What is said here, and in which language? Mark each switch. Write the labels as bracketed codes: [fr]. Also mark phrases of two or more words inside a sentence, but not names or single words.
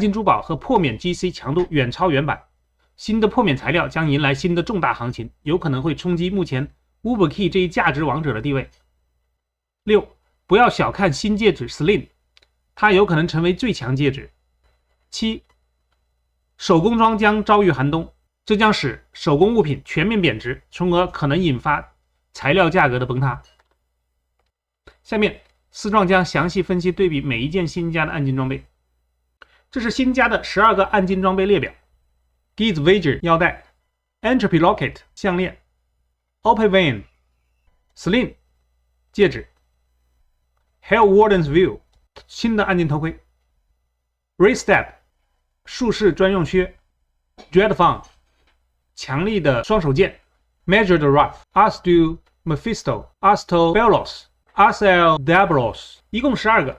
[zh] 金珠寶和破免 GC 強度遠超原版，新的破免材料將迎來新的重大行情，有可能會衝擊目前 Uber-Key 這一價值王者的地位。6，不要小看新戒指 Sling， 它有可能成為最強戒指。7，手工裝將遭遇寒冬，這將使手工物品全面貶值，從而可能引發材料價格的崩塌。下面思壯將詳細分析對比每一件新加的暗金裝備。這是新加的12個暗金裝備列表 ：Gitz Wager 腰帶 ，Entropy Rocket 項鏈 ，Opavian Sling 戒指 ，Hell Warden's View 新的暗金頭盔 ，Restep 術士專用靴 ，Dreadfang 強力的雙手劍 ，Measured Wrath、Astul Mephisto、Astolbelos、Asel Diabolos 一共12個。